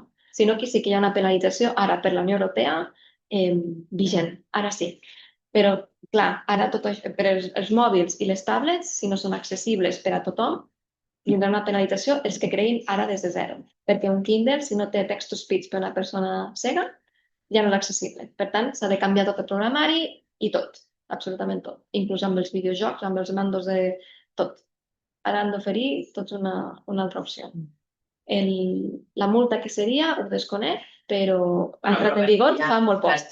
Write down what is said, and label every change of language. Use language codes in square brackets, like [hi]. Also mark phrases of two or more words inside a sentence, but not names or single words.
[ca] Si no, aquí sí que hi ha una penalització ara per la Unió Europea vigent, ara sí. Però, clar, ara tot això, per els mòbils i les tablets, si no són accessibles per a tothom, tindrà una penalització els que creïn ara des de zero. Perquè un Kindle, si no té [en] text-to-speech [ca] per a una persona cega, ja no és accessible. Per tant, s'ha de canviar tot el programari i tot, absolutament tot. Inclús amb els videojocs, amb els mandos de tot. Ara han d'oferir tots una altra opció. La multa que seria, ho desconec, però ha entrat en vigor fa molt poc.